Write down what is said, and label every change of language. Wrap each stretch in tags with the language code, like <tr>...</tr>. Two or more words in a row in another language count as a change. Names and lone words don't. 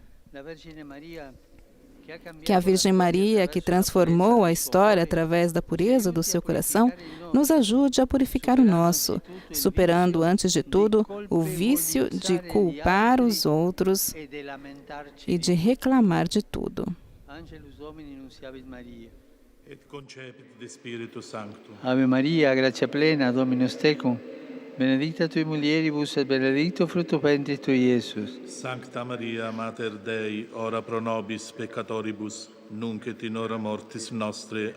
<pt>Que a Virgem Maria, que transformou a história através da pureza do seu coração, nos ajude a purificar o nosso, superando, antes de tudo, o vício de culpar os outros e de reclamar de tudo.</pt> <la>Et concepit de Spiritu Sancto. Ave Maria, gratia plena, Dominus tecum, benedicta tui mulieribus et benedictus fructus ventris tui, Iesus. Sancta Maria, Mater Dei, ora pro nobis peccatoribus, nunc et in hora mortis nostre.</la>